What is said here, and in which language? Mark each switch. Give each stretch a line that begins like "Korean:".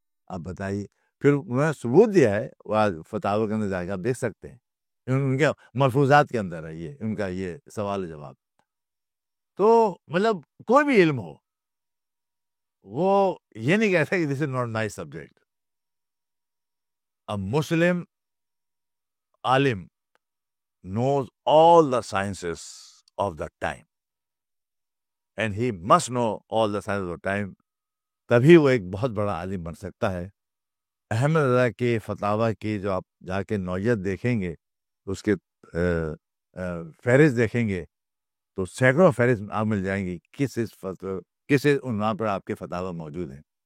Urdu: اب بتائیے. پھر انہوں نے ثبوت دیا ہے، فتاوی کے اندر جا کے آپ دیکھ سکتے ہیں، ان کے ملفوظات کے اندر ہے یہ ان کا یہ سوال جواب. تو مطلب کوئی بھی علم ہو، وہ یہ نہیں کہتا کہ
English: This is not my subject. A Muslim alim knows all the sciences of the time and he must know all the sciences of the time.
Urdu: تبھی وہ ایک بہت بڑا عالم بن سکتا ہے. احمد رضا کے فتاوی کی جو آپ جا کے نوعیت دیکھیں گے، اس کے فہرست دیکھیں گے تو سینکڑوں فہرست آپ مل جائیں گی کس عنوان پر آپ کے فتاوی موجود ہیں.